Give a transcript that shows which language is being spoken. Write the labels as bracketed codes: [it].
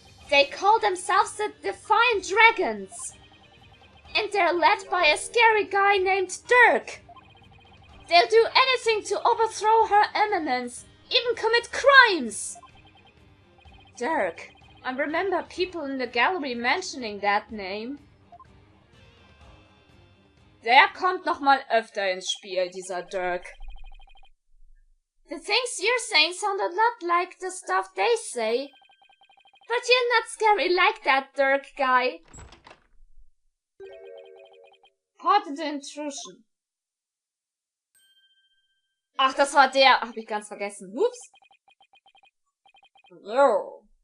[en] They call themselves the Defiant Dragons! And they're led by a scary guy named Dirk! They'll do anything to overthrow her eminence, even commit crimes! Dirk. I remember people in the gallery mentioning that name. [de] Der kommt noch mal öfter ins Spiel, dieser Dirk. [en] The things you're saying sound a lot like the stuff they say. But you're not scary like that, Dirk guy. Pardon the intrusion. [de] Ach, das war der. Hab ich ganz vergessen. Ups. Yo.